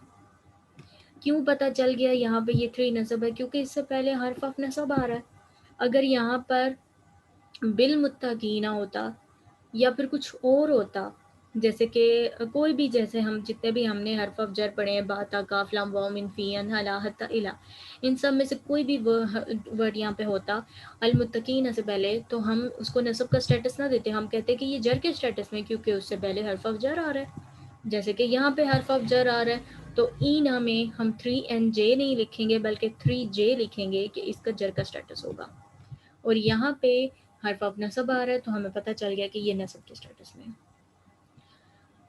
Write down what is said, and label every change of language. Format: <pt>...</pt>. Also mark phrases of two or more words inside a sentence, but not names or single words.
<ur>کیوں پتہ چل گیا یہاں پہ یہ 3 نصب ہے، کیونکہ اس سے پہلے حرف آف نصب آ رہا ہے۔ اگر یہاں پر بالمتقین ہوتا یا پھر کچھ اور ہوتا، جیسے کہ کوئی بھی، جیسے ہم جتنے بھی ہم نے حرف آف جر پڑھے ہیں، با تا کاف لام واو</ur> <ar>من فی ان الا حتی الا،</ar> <ur>ان سب میں سے کوئی بھی ورڈ یہاں پہ ہوتا المتقین سے پہلے تو ہم اس کو نصب کا سٹیٹس نہ دیتے، ہم کہتے کہ یہ جر کے سٹیٹس میں کیونکہ اس سے پہلے حرف آف جر آ رہا ہے۔ جیسے کہ یہاں پہ حرف آف جر آ رہا ہے تو اینا میں ہم 3 NJ نہیں لکھیں گے بلکہ 3J لکھیں گے کہ اس کا جر کا سٹیٹس ہوگا، اور یہاں پہ حرف آف نصب آ رہا ہے تو ہمیں پتہ چل گیا کہ یہ نصب کے سٹیٹس میں ہے۔</ur>